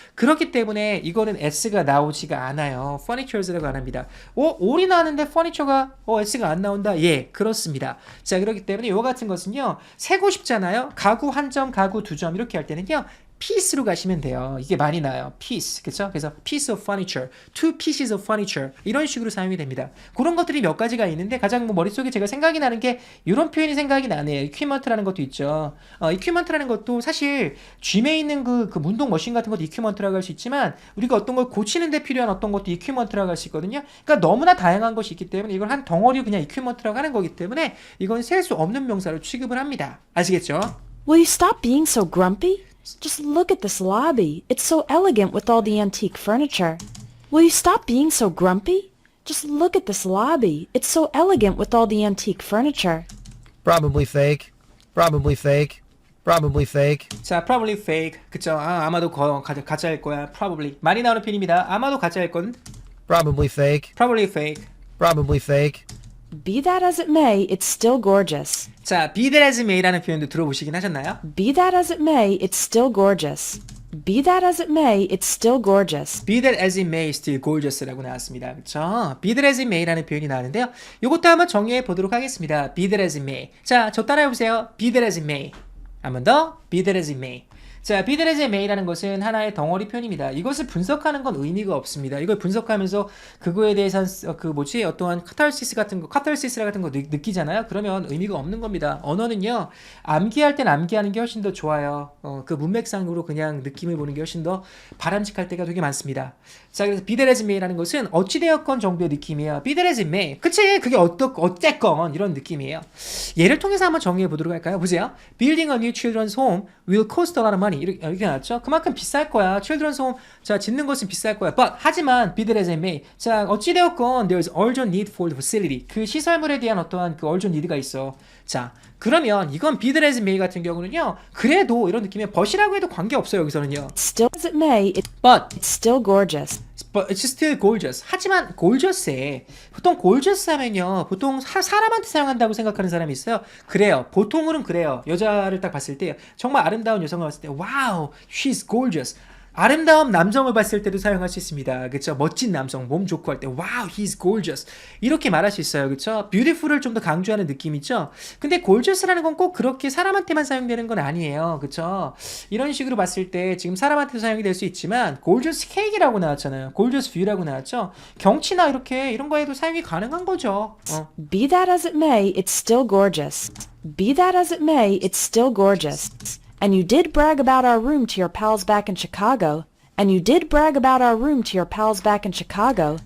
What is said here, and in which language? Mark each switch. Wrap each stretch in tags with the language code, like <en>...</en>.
<ko>그렇기 때문에 이거는 S가 나오지가 않아요. furnitures라고 안 합니다. 올이 나왔는데 furniture가, S가 안 나온다? 예, 그렇습니다. 자, 그렇기 때문에 이와 같은 것은요, 세고 싶잖아요. 가구 한 점, 가구 두 점, 이렇게 할 때는요, piece로 가시면 돼요. 이게 많이 나요. piece. 그쵸?</ko> <en>그래서 piece of furniture, two pieces of furniture</en> <ko>이런 식으로 사용이 됩니다. 그런 것들이 몇 가지가 있는데 가장 뭐 머릿속에 제가 생각이 나는 게 이런 표현이 생각이 나네요. equipment라는 것도 있죠. equipment라는 것도 사실 gym에 있는 그 운동 머신 같은 것도 equipment라고 할 수 있지만 우리가 어떤 걸 고치는 데 필요한 어떤 것도 equipment라고 할 수 있거든요. 그러니까 너무나 다양한 것이 있기 때문에 이걸 한 덩어리 그냥 equipment라고 하는 거기 때문에 이건 셀 수 없는 명사로 취급을 합니다. 아시겠죠?</ko> <en>Will you stop being so grumpy? Just look at this lobby. It's so elegant with all the antique furniture. Will you stop being so grumpy? Just look at this lobby. It's so elegant with all the antique furniture. Probably fake. Probably fake. Probably fake.</en> <ko>자, probably fake. 그쵸? 아마도 가짜일 거야. probably. 많이 나오는 편입니다. 아마도 가짜일 건</ko> <en>Probably fake. probably fake. Probably fake. Be that as it may, it's still gorgeous.</en> <ko>자, be that as it may라는 표현도 들어보시긴 하셨나요?</ko> <en>Be that as it may, it's still gorgeous. Be that as it may, it's still gorgeous. be that as it may, still gorgeous라고 나왔습니다.</en> <ko>그쵸? be that as it may라는 표현이 나왔는데요. 이것도 한번 정리해 보도록 하겠습니다.</ko> <en>be that as it may.</en> <ko>자, 저 따라해 보세요.</ko> <en>be that as it may. 한 번 더. be that as it may.</en> <ko>자, be that as it may라는 것은 하나의 덩어리 표현입니다. 이것을 분석하는 건 의미가 없습니다. 이걸 분석하면서 그거에 대해서 어떠한 카타르시스 같은 거, 카타르시스 같은 거 느끼잖아요. 그러면 의미가 없는 겁니다. 언어는요, 암기할 땐 암기하는 게 훨씬 더 좋아요. 그 문맥상으로 그냥 느낌을 보는 게 훨씬 더 바람직할 때가 되게 많습니다. 자, 그래서 be that as it may라는 것은 어찌되었건 정도의 느낌이에요.</ko> <en>be that as it may. 그치?</en> <ko>그게 어쨌건 이런 느낌이에요. 예를 통해서 한번 정리해 보도록 할까요? 보세요.</ko> <en>Building a new children's home will cost a lot of money.</en> <ko>이렇게 나왔죠? 그만큼 비쌀 거야. children's home. 자, 짓는 것은 비쌀 거야.</ko> <en>But,</en> <ko>하지만,</ko> <en>be that as it may.</en> <ko>자, 어찌되었건,</ko> <en>there's urgent need for the facility.</en> <ko>그 시설물에 대한 어떠한 그 urgent need가 있어. 자, 그러면 이건 be that as it may 같은 경우는요, 그래도 이런 느낌이에요. but이라고 해도 관계없어요, 여기서는요.</ko> <en>Still as it may, But, it's still gorgeous. but it's still gorgeous.</en> <ko>하지만 gorgeous에 보통 gorgeous 하면요, 보통 사람한테 사용한다고 생각하는 사람이 있어요. 그래요. 보통은 그래요. 여자를 딱 봤을 때 정말 아름다운 여성을 봤을 때</ko> <en>wow, she's gorgeous.</en> <ko>아름다운 남성을 봤을 때도 사용할 수 있습니다. 그쵸? 멋진 남성, 몸 좋고 할 때</ko> <en>wow, he's gorgeous.</en> <ko>이렇게 말할 수 있어요. 그쵸? beautiful을 좀 더 강조하는 느낌이죠? 근데 gorgeous라는 건 꼭 그렇게 사람한테만 사용되는 건 아니에요. 그쵸? 이런 식으로 봤을 때 지금 사람한테도 사용이 될 수 있지만 gorgeous cake이라고 나왔잖아요. gorgeous view라고 나왔죠? 경치나 이런 거에도 사용이 가능한 거죠.</ko> <en>Be that as it may, it's still gorgeous. Be that as it may, it's still gorgeous. And you did brag about our room to your pals back in Chicago. And you did brag about our room to your pals back in Chicago.</en>